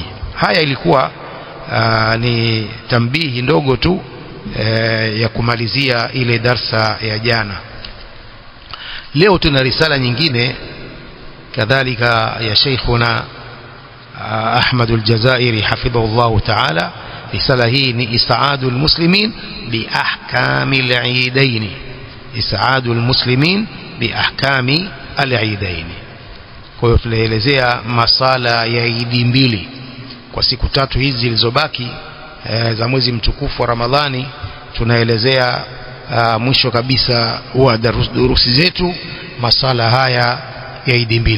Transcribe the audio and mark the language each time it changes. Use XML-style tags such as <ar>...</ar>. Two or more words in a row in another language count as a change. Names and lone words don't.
<sw>Haya ilikuwa ni tambihi ndogo tu ya kumalizia ile darsa ya jana. Leo tuna risala nyingine kadhalika ya Sheikhuna Ahmad al-Jazairi</sw> <ar>حفظه الله تعالى.</ar> <sw>Risala hii ni Isaadul Muslimin bi ahkami al-eidain, Isaadul Muslimin bi ahkami al-eidain. Kwa hiyo tunaelezea masala ya Idi mbili kwa siku tatu hizi zilizobaki za mwezi mtukufu wa Ramadhani. Tunaelezea mwisho kabisa wa durusi zetu masala haya ya Idi mbili.</sw>